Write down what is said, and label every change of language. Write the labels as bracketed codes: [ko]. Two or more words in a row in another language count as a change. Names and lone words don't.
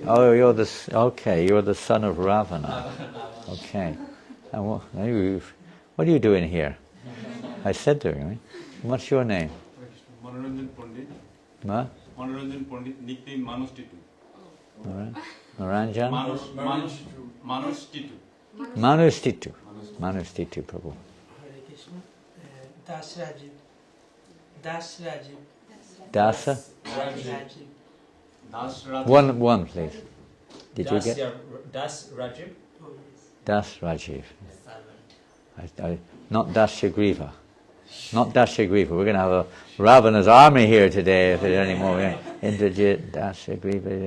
[en] Oh, you're the son of Ravana. Okay. And what are you doing here? I said to him, what's your name? Manoranjan Pandit. What? Manoranjan Pandit, nickname Manus Titu. All right. Naranjan? Manus Titu. Manus Titu. Manus Titu, Prabhu. Hare Krishna. Das Rajiv. Das Rajiv. Dasa? Rajiv. Das Rajiv. One, please. Did you get? Das Rajiv. Oh, yes. Das Rajiv. Not Dasyagriva. Not Dasyagriva. We're going to have a Ravana's army here today if there's any more. Indrajit, Dasyagriva.